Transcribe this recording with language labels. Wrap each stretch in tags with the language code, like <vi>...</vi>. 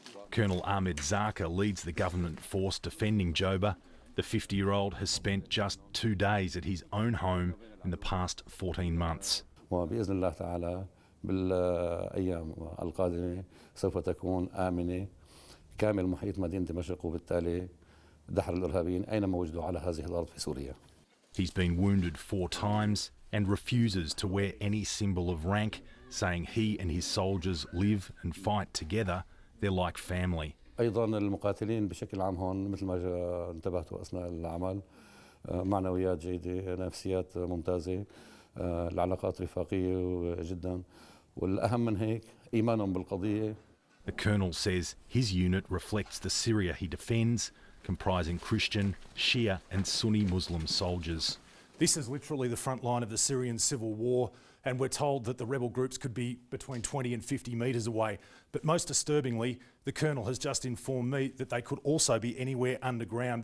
<en>Colonel Ahmed Zaka leads the government force defending Jobar. The 50-year-old has spent just 2 days at his own home in the past 14 months.</en> <ar>وبإذن الله تعالى بالأيام القادمة سوف تكون آمنة كامل محيط مدينة دمشق وبالتالي دحر الإرهابيين أينما وجدوا على هذه الأرض في سوريا.</ar> <en>He's been wounded 4 times and refuses to wear any symbol of rank, saying he and his soldiers live and fight together. They're like family.</en> <ar>أيضا المقاتلين بشكل عام هون مثل ما انتبهتوا أثناء العمل معنويات جيدة، نفسيات ممتازة، العلاقات رفاقية جدا، والأهم من هيك إيمانهم بالقضية.</ar> <en>The colonel says his unit reflects the Syria he defends, comprising Christian, Shia and Sunni Muslim soldiers. This is literally the front line of the Syrian civil war, and we're told that the rebel groups could be between 20 and 50 metres away. But most disturbingly, the colonel has just informed me that they could also be anywhere underground.</en>